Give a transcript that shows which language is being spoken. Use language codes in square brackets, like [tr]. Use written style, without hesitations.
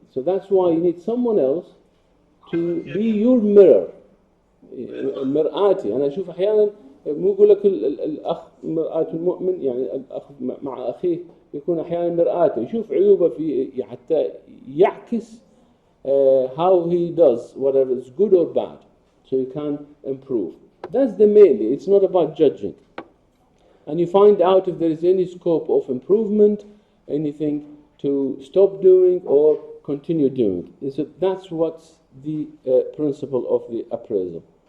[en] So that's why you need someone else to be your mirror. [ar] مرآتي. أنا أشوف أحيانا مو يقول لك الأخ مرآة المؤمن، يعني الأخ مع أخيه يكون أحيانا مرآته، يشوف عيوبه في حتى يعكس [en] how he does whatever is good or bad, so you can improve. That's the mainly. It's not about judging, and you find out if there is any scope of improvement, anything to stop doing or continue doing. So that's what's the principle of the appraisal.